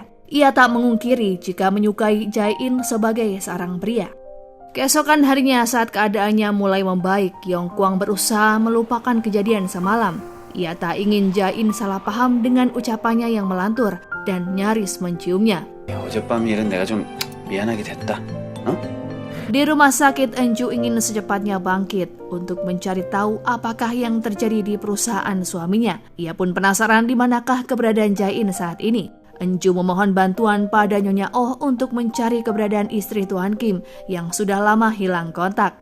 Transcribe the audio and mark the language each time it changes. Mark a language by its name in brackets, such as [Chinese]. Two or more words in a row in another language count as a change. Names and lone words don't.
[Indonesian] Ia tak mengungkiri jika menyukai Jae-in sebagai seorang pria. Keesokan harinya saat keadaannya mulai membaik, Yongkwang berusaha melupakan kejadian semalam. Ia tak ingin Jae-in salah paham dengan ucapannya yang melantur dan nyaris menciumnya. [Korean] 어젯밤 일은 내가 좀 미안하게 됐다. [Indonesian] Di rumah sakit, Eunju ingin secepatnya bangkit untuk mencari tahu apakah yang terjadi di perusahaan suaminya. Ia pun penasaran di manakah keberadaan Jae-in saat ini. Enju memohon bantuan pada Nyonya Oh untuk mencari keberadaan istri Tuan Kim yang sudah lama hilang kontak.